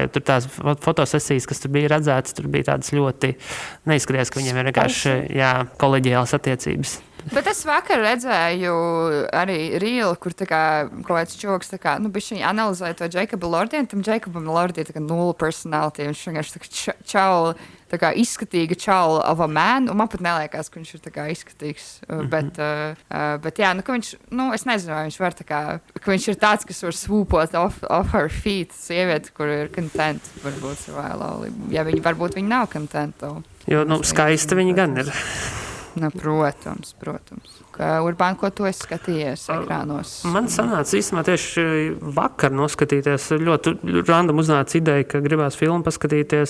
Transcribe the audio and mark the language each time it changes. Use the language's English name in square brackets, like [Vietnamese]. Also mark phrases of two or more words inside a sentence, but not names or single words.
[Latvian] Jo tur tās fotosesijas, kas tur bija redzētas, tur bija tādas ļoti neizskatījās, ka viņiem ir vienkārši koleģiālas attiecības. Bet es vakar redzēju arī rīlu, kur kaut kāds čoks bišķiņ analizēja to Jacobu Lordi, un tam Jacobam Lordi 0 personality, viņš vienkārši čauli, izskatīga čaula [English] of a man, [Latvian] un man pat neliekas, ka viņš ir izskatīgs, bet jā, ka viņš, es nezinu, vai viņš var ka viņš ir tāds, kas var swoopot [English] off her feet, [Latvian] sieviete, kur ir content, varbūt savā laulībā, ja varbūt viņa nav content. Jo, skaista viņa gan ir. Protams. Urbān, ko tu esi skatījies ekrānos? Man sanāca īstenībā tieši vakar noskatīties. Ļoti random uznāca ideja, ka gribās filmu paskatīties.